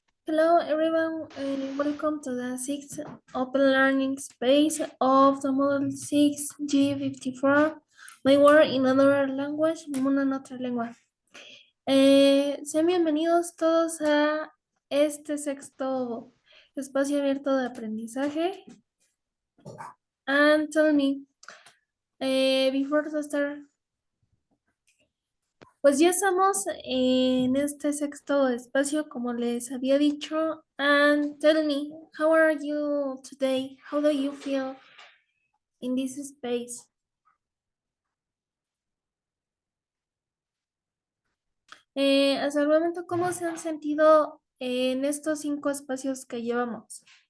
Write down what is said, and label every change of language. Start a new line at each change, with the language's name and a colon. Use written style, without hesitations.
English: Hello everyone and welcome to the sixth open learning space of the model 6G54. My word in another language,
Spanish: Mundo en otra lengua. Sean bienvenidos todos a este sexto espacio abierto de aprendizaje.
English: And tell me, before to start,
Spanish: pues ya estamos en este sexto espacio, como les había dicho.
English: And tell me, how are you today? How do you feel in this space?
Spanish: Hasta el momento, ¿cómo se han sentido en estos 5 espacios que llevamos?